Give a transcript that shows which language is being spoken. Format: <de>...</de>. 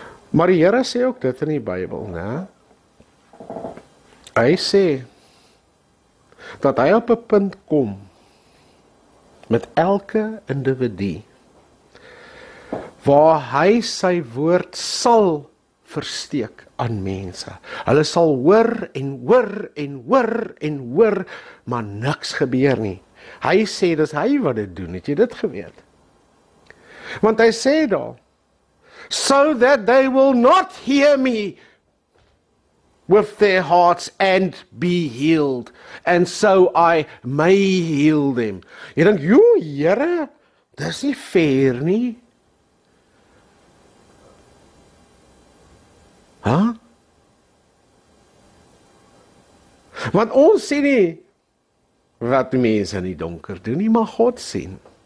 <af>Maar die Here sê ook dit in die Bybel, né? Hy sê dat hy op 'n punt kom met elke individu waar hy sy woord sal versteek aan mense. Hulle sal hoor en hoor en hoor en hoor, maar niks gebeur nie. Hy sê dis hy wat dit doen, het jy dit geweet? Want hy sê daar,</af> <en>so that they will not hear me with their hearts and be healed, and so I may heal them. Jy dink, Here, dis nie fair nie. Want ons sien nie wat mense in die donker doen nie, maar God sien.</en>